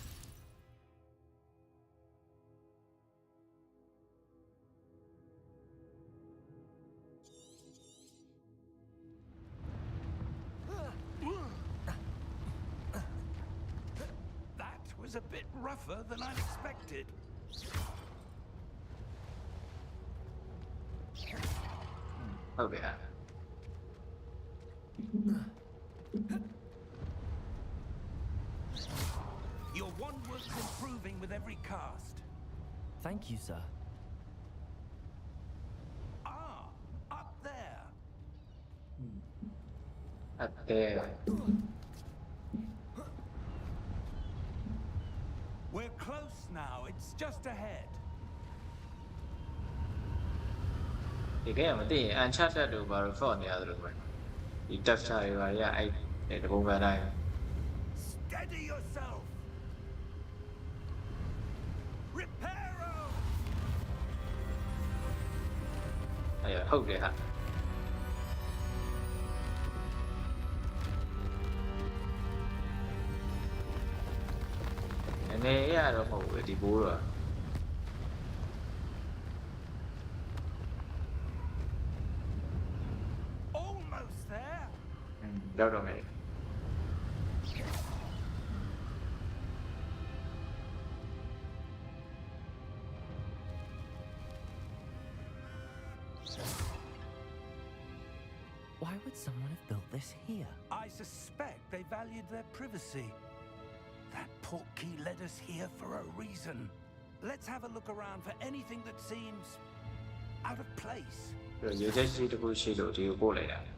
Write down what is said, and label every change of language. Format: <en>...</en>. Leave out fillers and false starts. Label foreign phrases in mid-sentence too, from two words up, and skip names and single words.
<en>That was a bit rougher than I'd expected.</en> <my>ဟုတ်ပြီဟာ</my> <en>Your wand work's improving with every cast. Thank you, sir. Ah, up there.</en> <my>အတဲ</my> <en>We're close now. It's just ahead.</en> <my>ဒီကဲမသိရင် uncharted လို့ဘာလို့ fault နေရတယ်လို့ပဲဒီ texture တွေပါရအဲ့ဒီပုံစံတိုင်း</my> <en>Steady yourself. Reparo.</en> <my>အဲ့ရဟုတ်တယ်ဟာနည်းနည်းရတော့မဟုတ်ဘူးဒီဘိုးတော့</my> <en>Almost there.</en> <my>ရောက်တော့မယ်</my> <en>Why would someone have built this here? I suspect they valued their privacy. That portkey led us here for a reason. Let's have a look around for anything that seems out of place.</en> <my>ရေချက်ရှိတစ်ခုရှိလို့ဒီကိုပို့လိုက်တာ</my>